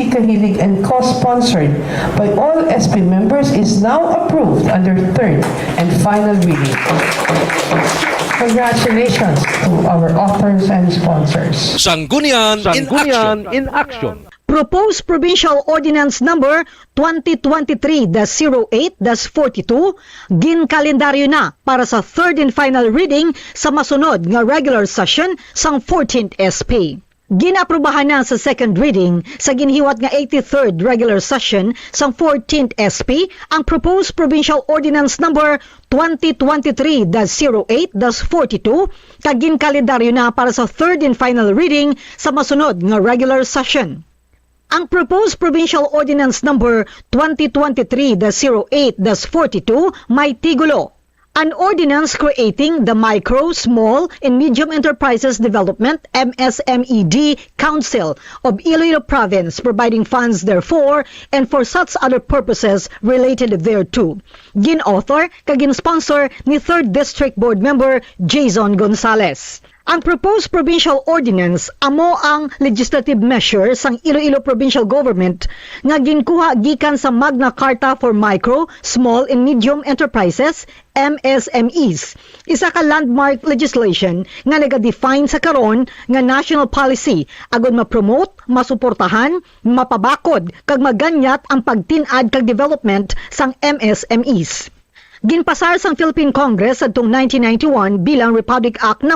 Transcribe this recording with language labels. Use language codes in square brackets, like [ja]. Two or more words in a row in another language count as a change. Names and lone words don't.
[en] Cahilig, and co-sponsored by all SP members, is now approved under third and final reading. Congratulations to our authors and sponsors. Sanggunian in action. [hil] Proposed Provincial Ordinance Number 2023-08-42 gin-kalendaryo na para sa [en] third and final reading [hil] sa masunod nga [en] regular session [hil] sang 14th SP. Ginaprubahan na sa [en] second reading [hil] sa ginhiwat nga 83rd [en] regular session [hil] sang 14th SP ang Proposed Provincial Ordinance Number 2023-08-42 kag gin-kalendaryo na para sa [en] third and final reading [hil] sa masunod nga [en] regular session. [hil] Ang Proposed Provincial Ordinance Number 2023-08-42 may tigulo, [en] an ordinance creating the Micro, Small, and Medium Enterprises Development MSMED Council of Iloilo Province, providing funds therefore and for such other purposes related thereto. [hil] Gin-author kag gin-sponsor ni 3rd District Board Member Jason Gonzales. Ang [en] proposed provincial ordinance [hil] amo ang [en] legislative measure [hil] sang Iloilo Provincial Government nga ginkuha gikan sa Magna Carta for Micro, Small and Medium Enterprises, MSMEs. Isa ka [en] landmark legislation [hil] nga naga-define sa karon nga [en] national policy [hil] agud ma-promote, masuportahan, mapabakod kag maganyat ang pagtin-ad kag development sang MSMEs. Ginpasar sang Philippine Congress adtong 1991 bilang Republic Act No.